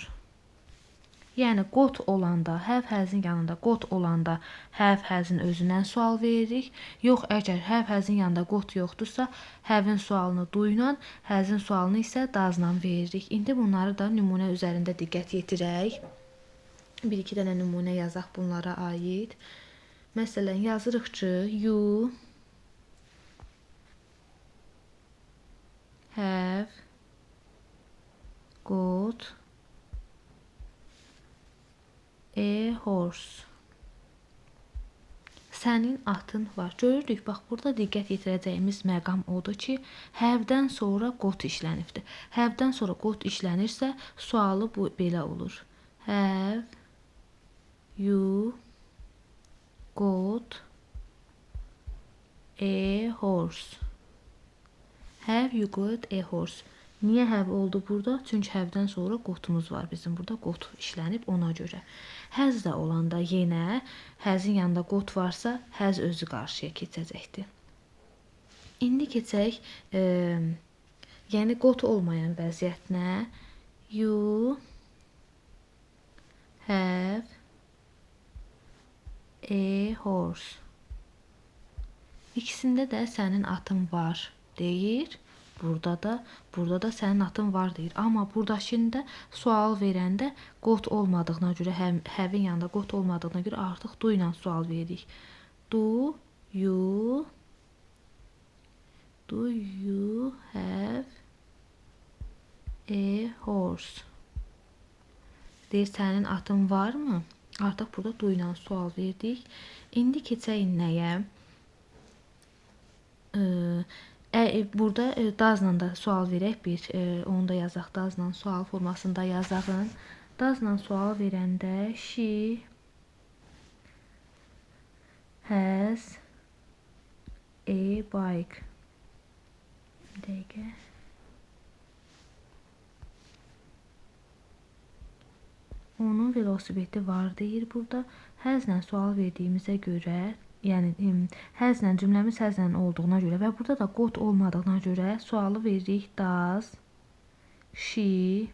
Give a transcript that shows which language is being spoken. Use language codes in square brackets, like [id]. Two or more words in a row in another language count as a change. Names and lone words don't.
[az] Yəni got olanda, [en] have has'in [az] yanında got olanda [en] have has'in [az] özündən sual veririk. Yox, əgər [en] have has'in [az] yanında got yoxdursa, have'in sualını do ilə, has'in sualını isə does'la veririk. İndi bunları da nümunə üzərində diqqət yetirək. Bir-iki dənə nümunə yazaq bunlara aid. Məsələn, yazırıq ki, [en] you have got a horse. [az] Sənin atın var. Görürük, bax, burada diqqət yetirəcəyimiz məqam odur ki, have-dən sonra got işlənibdir. Have-dən sonra got işlənirsə, sualı bu belə olur. [en] Have you got a horse? Have you got a horse? [az] Niyə have oldu burada? Çünki have-dən sonra gotumuz var. Bizim burada got işlənib ona görə. Has da olanda yenə has'in yanında got varsa, has özü qarşıya keçəcəkdir. İndi keçək, yəni got olmayan vəziyyətinə. [en] You have a horse. [az] İkisində də sənin atın var deyir. Burada da sənin atın var deyir. Amma buradakında sual verəndə got olmadığına görə, have-in yanında got olmadığına görə artıq do ilə sual veririk. [en] Do you have a horse? [az] Deyir, sənin atın varmı? Artıq burada do ilə sual verdik. İndi keçək nəyə? Burada does'la da sual verək bir, onu da yazaq, does'la sual formasında yazağın. Does'la sual verəndə [en] she has a bike. [az] Bir dəqiqə. Onun velosipedi var deyir burada. Has'lə sual verdiyimizə görə, yəni has'lə cümləmiz has'lə olduğuna görə və burada da got olmadığına görə sualı veririk [en] does she.